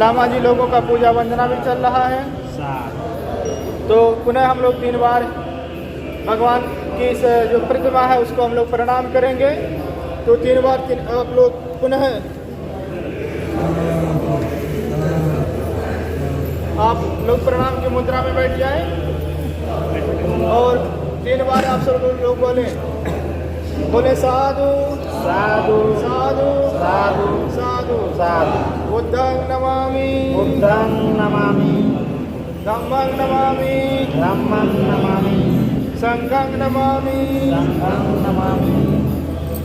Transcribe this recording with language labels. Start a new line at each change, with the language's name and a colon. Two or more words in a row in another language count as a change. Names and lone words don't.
Hindi: लामा जी लोगों का पूजा वंदना भी चल रहा है। तो पुनः हम लोग 3 बार भगवान की इस जो प्रतिमा है उसको हम लोग प्रणाम करेंगे। तो 3 बार आप लोग पुनः आप लोग प्रणाम की मुद्रा में बैठ जाएं और 3 बार आप सब लोग बोले साधु साधु साधु साधु साधु साधु।
Pali: बुद्धं नमामि बुद्धं नमामि, धम्मं नमामि धम्मं नमामि, संघं नमामि संघं नमामि।